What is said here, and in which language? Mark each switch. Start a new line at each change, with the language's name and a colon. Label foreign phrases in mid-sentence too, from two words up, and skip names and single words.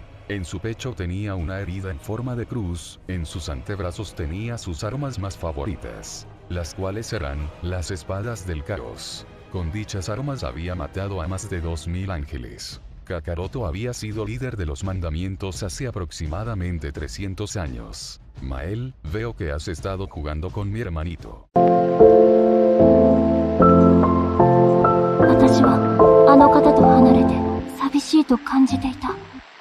Spanish: En su pecho tenía una herida en forma de cruz, en sus antebrazos tenía sus armas más favoritas, las cuales eran las espadas del caos. Con dichas armas había matado a más de 2000 ángeles. Kakaroto había sido líder de los mandamientos hace aproximadamente 300 años. Mael, veo que has estado jugando con mi hermanito.
Japanese: 私はあの方と離れて寂しいと感じていた。